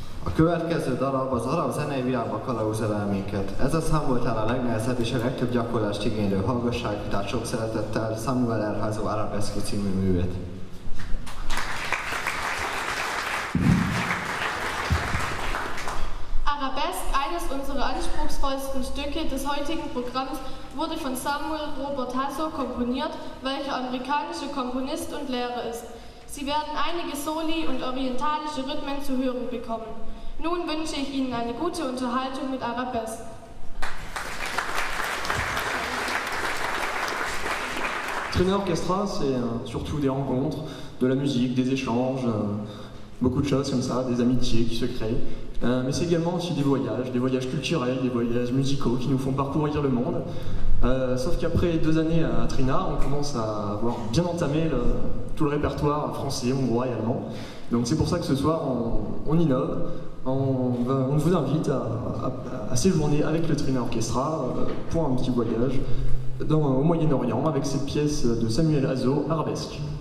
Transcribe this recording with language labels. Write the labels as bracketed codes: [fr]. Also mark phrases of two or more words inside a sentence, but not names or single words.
[hu] A következő darab az arab zenei világba kalauzol el minket. Ez a szám volt el a legnehezebb és a legtöbb gyakorlást igénylő. Hallgassák, tehát sok szeretettel Samuel Erhazo Arabesque című művét. [de] Arabesque, eines unserer anspruchsvollsten Stücke des heutigen Programms, wurde von Samuel Robert Hasso komponiert, welcher amerikanischer Komponist und Lehrer ist. Sie werden einige Soli und orientalische Rhythmen zu hören bekommen. Nun wünsche ich Ihnen eine gute Unterhaltung mit Arabesque. [fr] Trainer Orchestra, c'est surtout des rencontres, de la musique, des échanges, beaucoup de choses comme ça, des amitiés qui se créent. Mais c'est également aussi des voyages culturels, des voyages musicaux qui nous font parcourir le monde. Sauf qu'après 2 années à Trina, on commence à avoir bien entamé tout le répertoire français, hongrois et allemand. Donc c'est pour ça que ce soir on innove, on vous invite à séjourner avec le Trina Orchestra pour un petit voyage au Moyen-Orient avec cette pièce de Samuel Hasso, Arabesque.